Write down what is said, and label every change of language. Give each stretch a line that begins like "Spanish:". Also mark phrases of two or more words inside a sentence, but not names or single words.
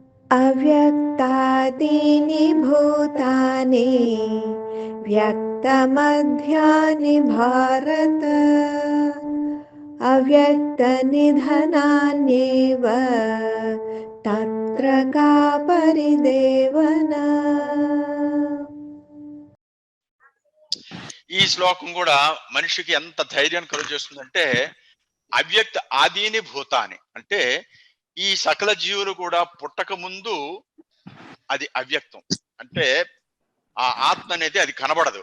Sanskrit: अव्यक्तादीनि भूतानि व्यक्तमध्यानि भारत अव्यक्तनिधनान्येव तत्र का परिदेवना.
Telugu: ఈ శ్లోకం కూడా మనిషికి ఎంత ధైర్యాన్ని కలుగజేస్తుందంటే,
Sanskrit: అవ్యక్త ఆదీని భూతాని
Telugu: అంటే ఈ సకల జీవులు కూడా పుట్టక ముందు అది అవ్యక్తం. అంటే ఆ ఆత్మ అనేది అది కనబడదు.